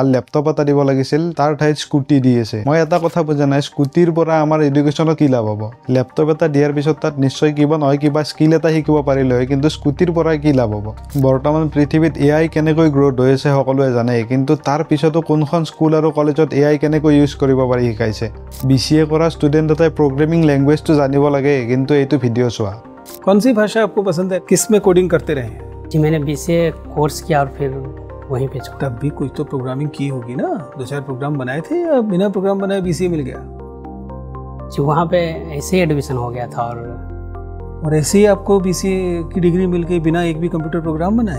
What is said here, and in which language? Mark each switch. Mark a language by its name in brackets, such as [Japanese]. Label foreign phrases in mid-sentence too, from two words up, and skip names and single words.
[Assamese] লেপটপ এটা দিব লাগিছিল তাৰ ঠাইত স্কুটি দি আছে মই এটা কথা বুজা নাই স্কুটিৰ পৰা আমাৰ এডুকেশ্যনত কি লাভ হ'ব লেপটপ এটা দিয়াৰ পিছত তাত নিশ্চয় কিবা নহয় কিবা স্কিল এটা শিকিব পাৰিলে হয় কিন্তু স্কুটিৰ পৰা কি লাভ হ'ব বৰ্তমান পৃথিৱীত AI কেনেকৈ গ্ৰ'থ হৈ আছে সকলোৱে জানে কিন্তু তাৰ পিছতো কোনখন স্কুল আৰু কলেজত AI কেনেকৈ ইউজ কৰিব পাৰি শিকাইছে BCA কৰা ষ্টুডেণ্ট এটাই [English] programming language [Assamese] জানিব লাগে কিন্তু এইটো ভিডিঅ' চোৱা [Hindi] कौन सी भाषा आपको पसंद है किस में कोडिंग करते रहे जी मैंने BCA कोर्स किया और फिर वहीं पे छोड़ा तब भी कुछ तो प्रोग्रामिंग की होगी ना 2-4 प्रोग्राम बनाए थे या बिना प्रोग्राम बनाए BCA मिल गया जी वहाँ पे ऐसे ही एडमिशन हो गया था और ऐसे ही आपको BCA की डिग्री मिल गई बिना एक भी [English] computer program [Hindi] बनाए